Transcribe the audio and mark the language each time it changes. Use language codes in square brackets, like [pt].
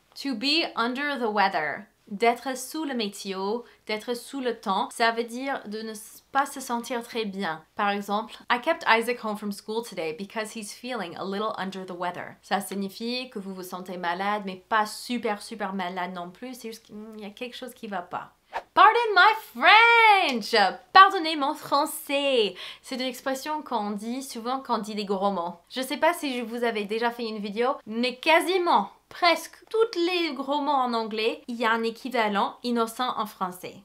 [en] To be under the weather. [fr] D'être sous le météo, d'être sous le temps, ça veut dire de ne pas se sentir très bien. Par exemple, [en] I kept Isaac home from school today because he's feeling a little under the weather. [fr] Ça signifie que vous vous sentez malade, mais pas super malade non plus, c'est juste qu'il y a quelque chose qui va pas. [en] Pardon my French! [fr] Pardonnez mon français! C'est une expression qu'on dit souvent quand on dit des gros mots. Je sais pas si je vous avais déjà fait une vidéo, mais quasiment, presque tous les gros mots en anglais, il y a un équivalent innocent en français.